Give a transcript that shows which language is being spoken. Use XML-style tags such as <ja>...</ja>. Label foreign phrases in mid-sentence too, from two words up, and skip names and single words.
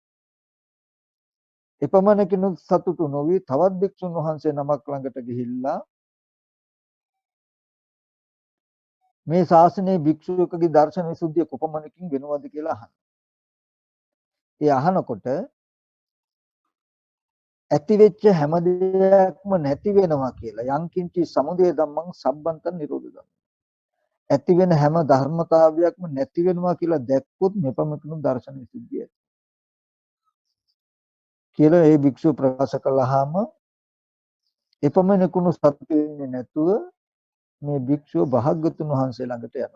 <si>එපමණකිනුත් සතුටු නොවි තවත් භික්ෂුන් වහන්සේ නමක් ළඟට ගිහිල්ලා මේ ශාසනයේ භික්ෂුවකගේ දර්ශන විසුද්ධිය කොපමණකින් වෙනවද කියලා අහනවා. ඒ අහනකොට ඇති වෙච්ච හැම දෙයක්ම නැති වෙනවා කියලා</si> <pi>යංකින්චි සමුදය ධම්මං සම්බන්තං නිරෝධ ධම්මං.</pi> <si>ඇති වෙන හැම ධර්මතාවයක්ම නැති වෙනවා කියලා දැක්කොත් මෙපමණකින් දර්ශන විසුද්ධිය කියලා ඒ භික්ෂුව ප්‍රකාශ කළාම එපමණකුණු සත්‍ය වෙන්නේ නැතුව මේ භික්ෂුව භාග්‍යවතුන් වහන්සේ ළඟට යනවා.</si>